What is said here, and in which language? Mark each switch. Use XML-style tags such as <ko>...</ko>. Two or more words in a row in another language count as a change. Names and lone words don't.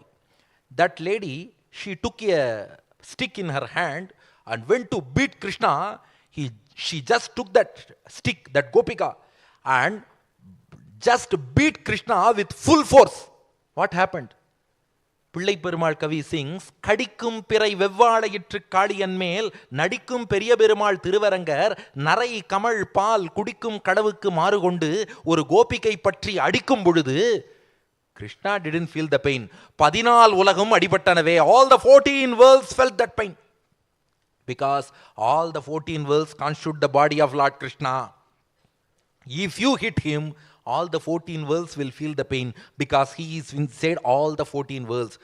<en>That lady, she took a stick in her hand and went to beat Krishna. She just took that stick, that Gopika, and just beat Krishna with full force. What happened? Pillai Perumal Kavi sings,</en> <ta>கடிக்கும் பிறை வெவ்வளையிற்று கடியன் மேல், நடிக்கும் பெரிய பெருமாள் திருவரங்கர், நறை கமழ் பால், குடிக்கும் கடவுக்கு மறுகொண்டு, ஒரு கோபிகை பற்றி அடிக்கும் புடுடு.</ta> <en>Krishna didn't feel the pain.</en> <ta>பதினால் உலகும் அடிபட்டனவே,</ta> <en>all the 14 worlds felt that pain. Because all the 14 worlds constitute the body of Lord Krishna. If you hit him, all the 14 worlds will feel the pain, because he is inside all the 14 worlds.</en>